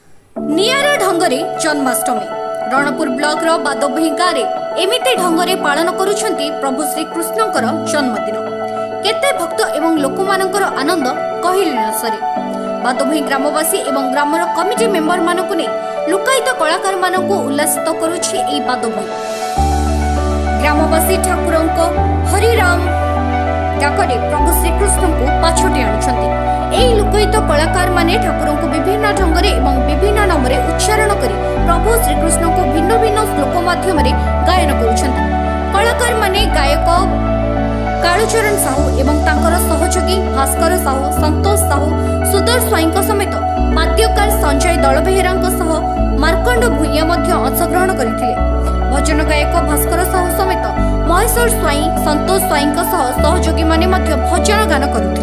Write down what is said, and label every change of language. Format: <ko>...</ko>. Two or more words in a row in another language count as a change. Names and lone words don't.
<or>ନିଆରା ଢଙ୍ଗରେ ଜନ୍ମାଷ୍ଟମୀ ରଣପୁର ବ୍ଲକ ର ବାଦୋଭଇ ଗାଁ ମେଁ ଏମିତି ଢଙ୍ଗରେ ପାଳନ କରୁଛନ୍ତି ପ୍ରଭୁ ଶ୍ରୀକୃଷ୍ଣକର ଜନ୍ମଦିନ। କେତେ ଭକ୍ତ ଏବଂ ଲୋକମାନଙ୍କର ଆନନ୍ଦ କହିଲେ ନ ସରେ। ବାଦୋଭଇ ଗ୍ରାମବାସୀ ଏବଂ ଗ୍ରାମର କମିଟି ମେମ୍ବର ମାନଙ୍କୁ ନେ ଲୁକାୟିତ କଳାକାର ମାନଙ୍କୁ ଉଲ୍ଲାସିତ କରୁଛି ଏଇ ବାଦୋଭଇ। ଗ୍ରାମବାସୀ ଠାକୁରଙ୍କୁ ହରିରାମ ଡାକରେ ପ୍ରଭୁ ଶ୍ରୀକୃଷ୍ଣ କୁ ପାଛୋଟି ଆଣୁଛନ୍ତି। ଏଇ ଲୁକାୟିତ କଳାକାର ମାନେ ଠାକୁରଙ୍କୁ ବିଭିନ୍ନ ଢଙ୍ଗରେ ଏବଂ ବିଭିନ୍ନ ନାମରେ ଉଚ୍ଚାରଣ କରି ପ୍ରଭୁ ଶ୍ରୀକୃଷ୍ଣ କୁ ଭିନ୍ନ ଭିନ୍ନ ଶ୍ଳୋକ ମାଧ୍ୟମ ଗାୟନ କରୁଛନ୍ତି। କଳାକାର ମାନେ ଗାୟକ କାଳୁଚରଣ ସାହୁ ଏବଂ ତାଙ୍କର ସହଯୋଗୀ ଭାସ୍କର ସାହୁ, ସନ୍ତୋଷ ସାହୁ, ସୁଦର ସ୍ୱାଇଁଙ୍କ ସମେତ ବାଦ୍ୟକାର ସଞ୍ଜୟ ଦଳବେହେରାଙ୍କ ସହ ମାର୍କଣ୍ଡ ଭୂୟାଁ ମଧ୍ୟ ଅଂଶଗ୍ରହଣ କରିଥିଲେ। ଭଜନ ଗାୟକ ଭାସ୍କର ସାହୁ ସମେତ ମହେଶ୍ୱର ସ୍ୱାଇଁ, ସନ୍ତୋଷ ସ୍ୱାଇଁଙ୍କ ସହ ସହଯୋଗୀ ମାନେ ମଧ୍ୟ ଭଜନ ଗାନ କରୁଥିଲେ।</or>